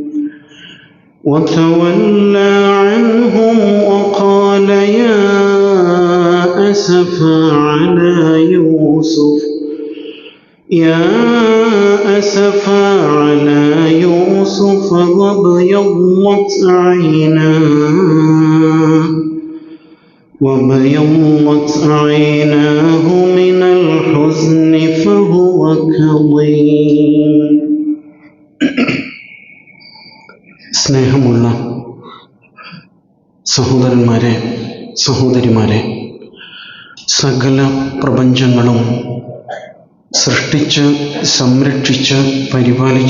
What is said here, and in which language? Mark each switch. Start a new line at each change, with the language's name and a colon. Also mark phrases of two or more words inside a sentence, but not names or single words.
Arabic: وتولى عنهم وقال يا أسفا على يوسف وابيضت عيناه من الحزن فهو كظيم.
Malayalam: സ്നേഹമുള്ള സഹോദരന്മാരെ, സഹോദരിമാരെ, സകല പ്രപഞ്ചങ്ങളും സൃഷ്ടിച്ച് സംരക്ഷിച്ച് പരിപാലിച്ചു